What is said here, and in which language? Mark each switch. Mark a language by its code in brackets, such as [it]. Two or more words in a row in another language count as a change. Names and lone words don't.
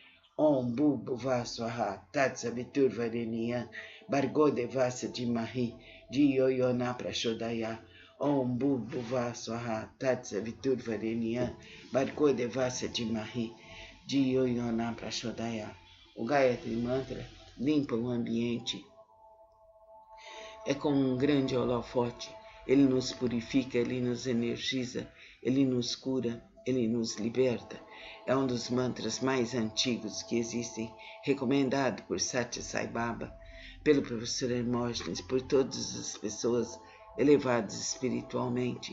[sa] ॐ भूर्भुवः स्वाहा तत्सवितुर्वरेण्यं भर्गो देवस्य धीमहि धियो योनः प्रचोदया ॐ भूर्भुवः स्वाहा तत्सवितुर्वरेण्यं भर्गो देवस्य धीमहि धियो योनः प्रचोदया. [pt] O Gayatri Mantra limpa o ambiente. É como um grande holofote. Ele nos purifica, ele nos energiza, ele nos cura, ele nos liberta. É um dos mantras mais antigos que existem, recomendado por Satya Sai Baba, pelo professor Hermógenes, por todas as pessoas elevadas espiritualmente.